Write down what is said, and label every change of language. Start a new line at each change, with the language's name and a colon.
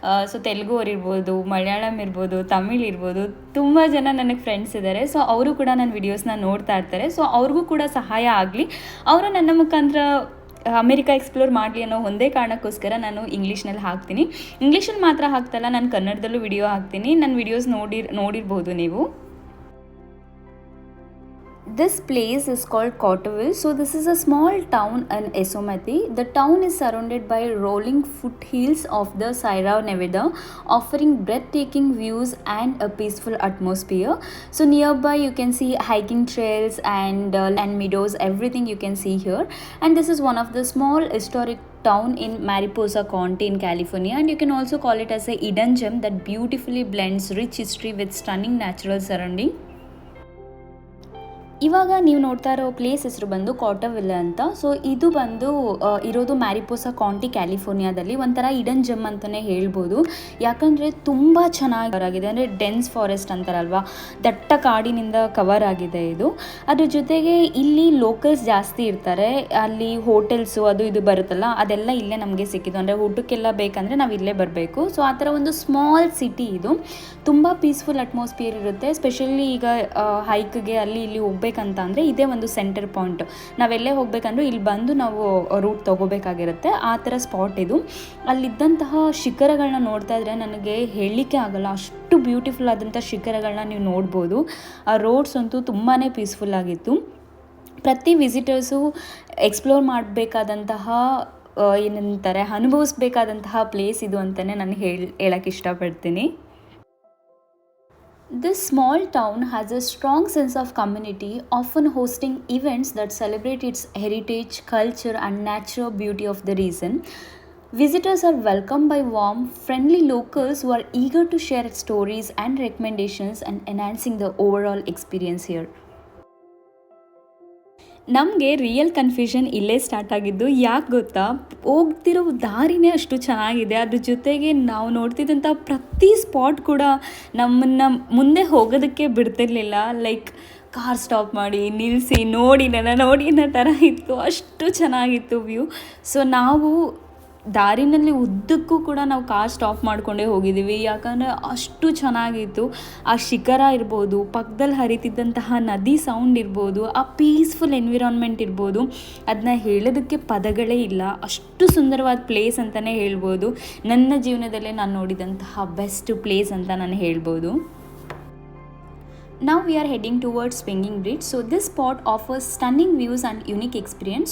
Kannada: So Telugu ಅವ್ರು ಇರ್ಬೋದು, ಮಲಯಾಳಂ ಇರ್ಬೋದು, ತಮಿಳ್ ಇರ್ಬೋದು, ತುಂಬ ಜನ ನನಗೆ ಫ್ರೆಂಡ್ಸ್ ಇದ್ದಾರೆ. ಸೊ ಅವರು ಕೂಡ ನನ್ನ ವಿಡಿಯೋಸ್ನ ನೋಡ್ತಾ ಇರ್ತಾರೆ. ಸೊ ಅವ್ರಿಗೂ ಕೂಡ ಸಹಾಯ ಆಗಲಿ, ಅವರು ನನ್ನ ಮುಖಾಂತರ ಅಮೇರಿಕಾ ಎಕ್ಸ್ಪ್ಲೋರ್ ಮಾಡಲಿ ಅನ್ನೋ ಒಂದೇ ಕಾರಣಕ್ಕೋಸ್ಕರ ನಾನು ಇಂಗ್ಲೀಷ್ನಲ್ಲಿ ಹಾಕ್ತೀನಿ. ಇಂಗ್ಲೀಷಲ್ಲಿ ಮಾತ್ರ ಹಾಕ್ತಲ್ಲ, ನಾನು ಕನ್ನಡದಲ್ಲೂ ವಿಡಿಯೋ ಹಾಕ್ತೀನಿ. ನನ್ನ ವಿಡಿಯೋಸ್ ನೋಡಿರ್ಬೋದು ನೀವು.
English: This place is called Cotterville. So this is a small town in Esomati. The town is surrounded by rolling foothills of the Sierra Nevada, offering breathtaking views and a peaceful atmosphere. So nearby you can see hiking trails and meadows, everything you can see here. And this is one of the small historic town in Mariposa County in California, and you can also call it as a hidden gem that beautifully blends rich history with stunning natural surrounding.
Kannada: ಇವಾಗ ನೀವು ನೋಡ್ತಾ ಇರೋ place ಹೆಸರು ಬಂದು ಕಾಟರ್ವಿಲ್ ಅಂತ. So ಇದು ಬಂದು ಇರೋದು ಮ್ಯಾರಿಪೋಸಾ ಕೌಂಟಿ ಕ್ಯಾಲಿಫೋರ್ನಿಯಾದಲ್ಲಿ. ಒಂಥರ ಹಿಡನ್ ಜೆಮ್ ಅಂತಲೇ ಹೇಳ್ಬೋದು. ಯಾಕಂದರೆ ತುಂಬ ಚೆನ್ನಾಗಿದೆ. ಅಂದರೆ ಡೆನ್ಸ್ ಫಾರೆಸ್ಟ್ ಅಂತಾರಲ್ವ, ದಟ್ಟ ಕಾಡಿನಿಂದ ಕವರ್ ಆಗಿದೆ ಇದು. ಅದ್ರ ಜೊತೆಗೆ ಇಲ್ಲಿ ಲೋಕಲ್ಸ್ ಜಾಸ್ತಿ ಇರ್ತಾರೆ. ಅಲ್ಲಿ ಹೋಟೆಲ್ಸು ಅದು ಇದು ಬರುತ್ತಲ್ಲ, ಅದೆಲ್ಲ ಇಲ್ಲೇ ನಮಗೆ ಸಿಕ್ಕಿದ್ದು. ಅಂದರೆ ಊಟಕ್ಕೆಲ್ಲ ಬೇಕಂದರೆ ನಾವು ಇಲ್ಲೇ ಬರಬೇಕು. ಸೊ ಆ ಥರ ಒಂದು ಸ್ಮಾಲ್ ಸಿಟಿ ಇದು. ತುಂಬ ಪೀಸ್ಫುಲ್ ಅಟ್ಮಾಸ್ಫಿಯರ್ ಇರುತ್ತೆ. ಸ್ಪೆಷಲಿ ಈಗ ಹೈಕ್ಗೆ ಅಲ್ಲಿ ಇಲ್ಲಿ ಹೋಗ್ಬೇಕಂತ ಅಂದರೆ ಇದೇ ಒಂದು ಸೆಂಟರ್ ಪಾಯಿಂಟ್. ನಾವೆಲ್ಲೇ ಹೋಗ್ಬೇಕಂದ್ರೂ ಇಲ್ಲಿ ಬಂದು ನಾವು ರೂಟ್ ತೊಗೋಬೇಕಾಗಿರುತ್ತೆ. ಆ ಥರ ಸ್ಪಾಟ್ ಇದು. ಅಲ್ಲಿದ್ದಂತಹ ಶಿಖರಗಳನ್ನ ನೋಡ್ತಾ ಇದ್ರೆ ನನಗೆ ಹೇಳಲಿಕ್ಕೆ ಆಗಲ್ಲ, ಅಷ್ಟು ಬ್ಯೂಟಿಫುಲ್ ಆದಂಥ ಶಿಖರಗಳನ್ನ ನೀವು ನೋಡ್ಬೋದು. ಆ ರೋಡ್ಸ್ ಅಂತೂ ತುಂಬಾ ಪೀಸ್ಫುಲ್ ಆಗಿತ್ತು. ಪ್ರತಿ ವಿಸಿಟರ್ಸು ಎಕ್ಸ್ಪ್ಲೋರ್ ಮಾಡಬೇಕಾದಂತಹ ಏನಂತಾರೆ, ಅನುಭವಿಸ್ಬೇಕಾದಂತಹ ಪ್ಲೇಸ್ ಇದು ಅಂತಲೇ ನಾನು ಹೇಳಕ್ಕೆ ಇಷ್ಟಪಡ್ತೀನಿ.
English: This small town has a strong sense of community, often hosting events that celebrate its heritage, culture, and natural beauty of the region. Visitors are welcomed by warm, friendly locals who are eager to share stories and recommendations and enhancing the overall experience here.
Kannada: ನಮಗೆ real confusion ಇಲ್ಲೇ start ಆಗಿದ್ದು. ಯಾಕೆ ಗೊತ್ತಾ, ಹೋಗ್ತಿರೋ ದಾರಿನೇ ಅಷ್ಟು ಚೆನ್ನಾಗಿದೆ. ಅದ್ರ ಜೊತೆಗೆ ನಾವು ನೋಡ್ತಿದ್ದಂಥ ಪ್ರತಿ ಸ್ಪಾಟ್ ಕೂಡ ನಮ್ಮನ್ನು ಮುಂದೆ ಹೋಗೋದಕ್ಕೆ ಬಿಡ್ತಿರ್ಲಿಲ್ಲ. ಲೈಕ್ ಕಾರ್ ಸ್ಟಾಪ್ ಮಾಡಿ ನಿಲ್ಲಿಸಿ ನೋಡಿ ಅನ್ನೋ ಥರ ಇತ್ತು. ಅಷ್ಟು ಚೆನ್ನಾಗಿತ್ತು ವ್ಯೂ. ಸೊ ನಾವು ದಾರಿನಲ್ಲಿ ಉದ್ದಕ್ಕೂ ಕೂಡ ನಾವು ಕಾರ್ ಸ್ಟಾಪ್ ಮಾಡಿಕೊಂಡೇ ಹೋಗಿದ್ದೀವಿ. ಯಾಕಂದರೆ ಅಷ್ಟು ಚೆನ್ನಾಗಿತ್ತು. ಆ ಶಿಖರ ಇರ್ಬೋದು, ಪಕ್ಕದಲ್ಲಿ ಹರಿತಿದ್ದಂತಹ ನದಿ ಸೌಂಡ್ ಇರ್ಬೋದು, ಆ ಪೀಸ್ಫುಲ್ ಎನ್ವಿರಾನ್ಮೆಂಟ್ ಇರ್ಬೋದು, ಅದನ್ನ ಹೇಳೋದಕ್ಕೆ ಪದಗಳೇ ಇಲ್ಲ. ಅಷ್ಟು ಸುಂದರವಾದ ಪ್ಲೇಸ್ ಅಂತಲೇ ಹೇಳ್ಬೋದು. ನನ್ನ ಜೀವನದಲ್ಲೇ ನಾನು ನೋಡಿದಂತಹ ಬೆಸ್ಟ್ ಪ್ಲೇಸ್ ಅಂತ ನಾನು ಹೇಳ್ಬೋದು.
English: Now we are heading towards Swinging Bridge. So this spot offers stunning views and unique experience.